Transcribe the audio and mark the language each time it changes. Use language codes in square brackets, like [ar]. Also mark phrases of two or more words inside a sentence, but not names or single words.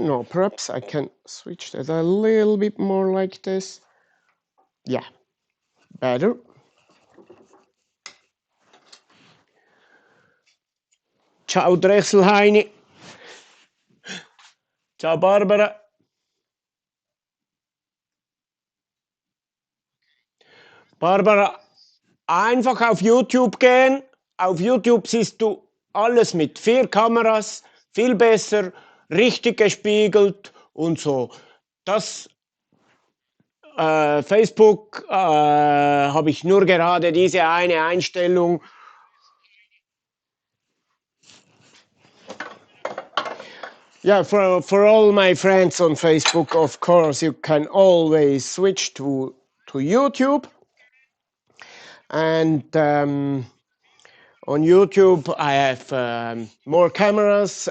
[en] No, perhaps I can switch that a little bit more like this. Yeah, better. [de] Ciao Drechselheini. Ciao Barbara. Barbara, einfach auf YouTube gehen. Auf YouTube siehst du alles mit 4 Kameras, viel besser, richtig gespiegelt und so. Das Facebook habe ich nur gerade diese eine Einstellung. [en] Yeah, for all my friends on Facebook, of course, you can always switch to YouTube. And on YouTube, I have more cameras.